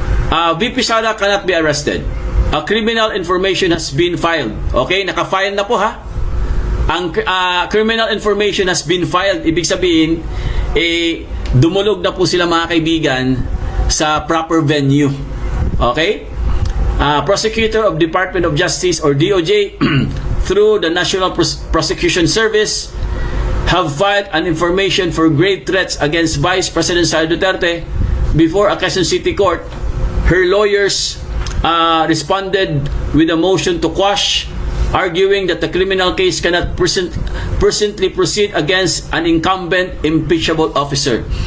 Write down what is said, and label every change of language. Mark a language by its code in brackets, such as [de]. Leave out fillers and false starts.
[en] VP Sara cannot be arrested. A criminal information has been filed. [tl] Okay, naka-file na po ha. Ang [en] criminal information has been filed. [tl] Ibig sabihin, dumulog na po sila mga kaibigan sa proper venue. Okay? [en] Prosecutor of Department of Justice or DOJ through the National Prosecution Service have filed an information for grave threats against Vice President Sara Duterte before a Quezon City Court. Her lawyers responded with a motion to quash, arguing that the criminal case cannot presently proceed against an incumbent impeachable officer.